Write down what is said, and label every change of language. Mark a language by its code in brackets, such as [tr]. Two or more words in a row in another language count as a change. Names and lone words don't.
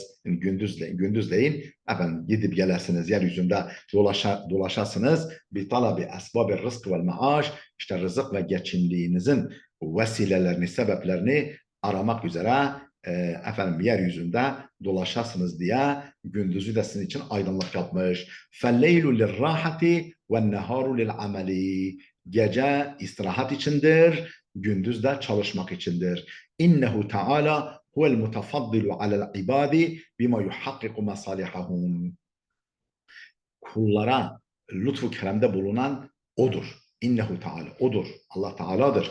[tr] Yani gündüzleyin efendim gidip gelesiniz, yeryüzünde dolaşasınız. Bir talabi esbab-ı rızk ve maaş, işte rızık ve geçimliğinizin vesilelerini, sebeplerini aramak üzere efendim yeryüzünde dolaşasınız diye gündüzü de sizin için aydınlık yapmış. [ar] فَالْلَيْلُ لِلْرَاحَةِ وَالنَّهَارُ لِلْعَمَلِ. [tr] Gece istirahat içindir, gündüz de çalışmak içindir. [ar] إنه تعالى هو المتفضل على العباد بما يحقق مصالحهم. [tr] Kullara lütfu keremde bulunan odur. [ar] إنه تعالى [tr] odur. Allah Teala'dır.